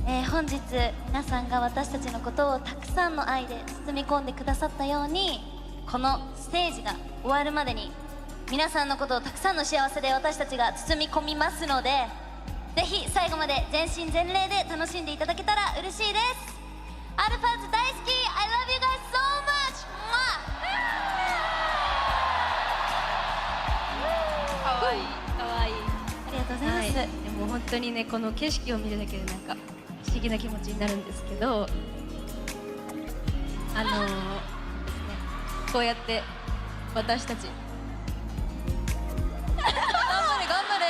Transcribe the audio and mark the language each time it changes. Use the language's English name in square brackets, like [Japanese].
[Japanese] 本日皆さんが私たちのことをたくさんの愛で包み込んでくださったように、このステージが終わるまでに皆さんのことをたくさんの幸せで私たちが包み込みますので、ぜひ最後まで全身全霊で楽しんでいただけたら嬉しいです。アルファーズ大好き [English] I love you guys so much。 [Japanese] かわいいかわいい。ありがとうございます。でも本当にね、この景色を見るだけでなんか不思議な気持ちになるんですけど、ですね、こうやって私たち頑張れ頑張れ。